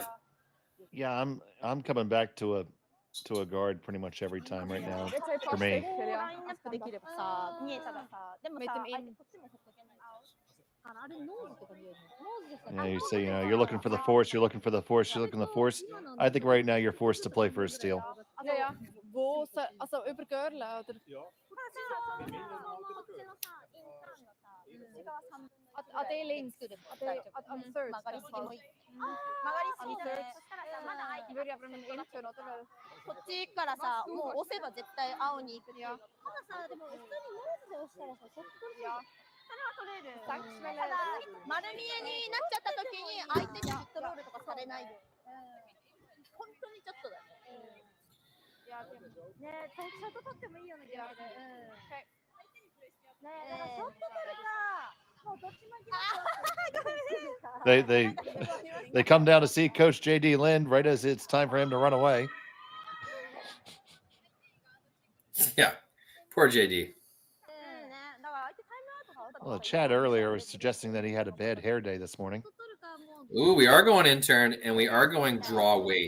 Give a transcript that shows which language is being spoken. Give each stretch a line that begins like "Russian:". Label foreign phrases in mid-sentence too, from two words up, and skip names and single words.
English: Yeah, I'm coming back to a guard pretty much every time right now for me. Yeah, you say, you're looking for the force, you're looking for the force, you're looking for the force. I think right now you're forced to play for a steal.
German: Wo? Also über Görle, oder? Der links.
English: Am third.
German: Ich würde aber mit dem Intern, oder?
Japanese: こっちからさ、もう押せば絶対青に行くっていう。たださ、でも普通にノーズで押したらさ、そっからそれは取れる。ただ、丸見えになっちゃった時に相手にヒットロールとかされないで。本当にちょっとだね。ね、トンショット取ってもいいような気がする。ね、だからショット取れば、もうどっちも行きますよ。
English: They come down to see Coach JD Lind right as it's time for him to run away. Yeah, poor JD. Well, the chat earlier was suggesting that he had a bad hair day this morning. Ooh, we are going intern and we are going draw weight.